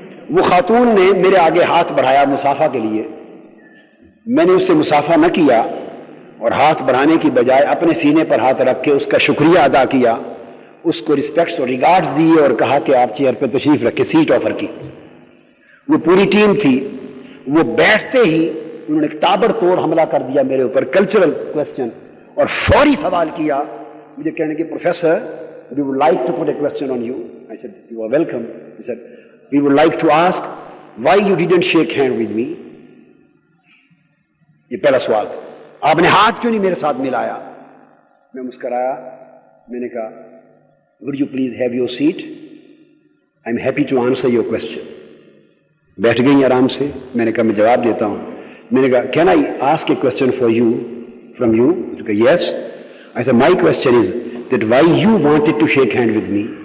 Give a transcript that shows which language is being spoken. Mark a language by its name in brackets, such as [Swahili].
[Urdu] وہ خاتون نے میرے آگے ہاتھ بڑھایا مصافحہ کے لیے، میں نے اس سے مصافحہ نہ کیا اور ہاتھ بڑھانے کی بجائے اپنے سینے پر ہاتھ رکھ کے اس کا شکریہ ادا کیا، اس کو رسپیکٹس اور ریگارڈز دیے اور کہا کہ آپ چیئر پہ تشریف رکھیں، سیٹ آفر کی۔ وہ پوری ٹیم تھی، وہ بیٹھتے ہی انہوں نے تابڑ توڑ حملہ کر دیا میرے اوپر، کلچرل کویسچن، اور فوری سوال کیا مجھے، کہنے کہ professor [English] we would like to put a question on you. I said you are welcome. He said we would like to ask why you didn't shake hand with me. [Urdu] یہ پہلا سوال تھا، آپ نے ہاتھ کیوں نہیں میرے ساتھ ملایا؟ میں مسکرایا، میں نے کہا [English] would you please have your seat, I'm happy to answer your question. [Urdu] بیٹھ گئی آرام سے، میں نے کہا میں جواب دیتا ہوں۔ میں نے کہا [English] can I ask a question for you from you? Yes. I said my question is that why you wanted to shake hand with me?